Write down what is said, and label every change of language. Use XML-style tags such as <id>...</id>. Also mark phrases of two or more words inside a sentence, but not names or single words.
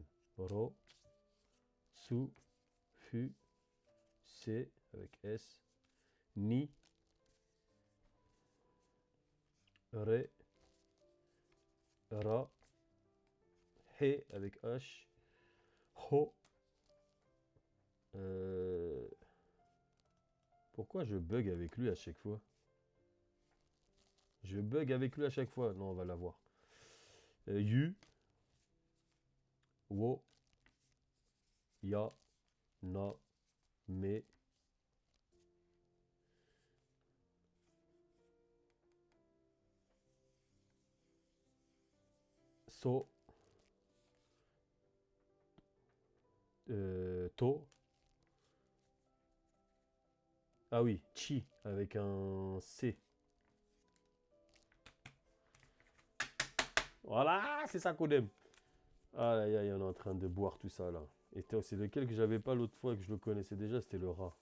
<ja>Ro, Su, Fu,</ja> <fr>C avec S,</fr> <ja>Ni, Re, Ra, He</ja> <fr>avec H.</fr> <ja>Ho.</ja> <fr>Pourquoi je bug avec lui à chaque fois? Je bug avec lui à chaque fois. Non, on va l'avoir. Yu.</fr> <ja>Wo. Ya. Na. Me. So. To.</ja> <fr>Ah oui, chi avec un C. Voilà, c'est ça qu'on aime. Ah là, on est en train de boire tout ça là. Et c'est lequel que j'avais pas l'autre fois que je le connaissais déjà, c'était le rat.</fr>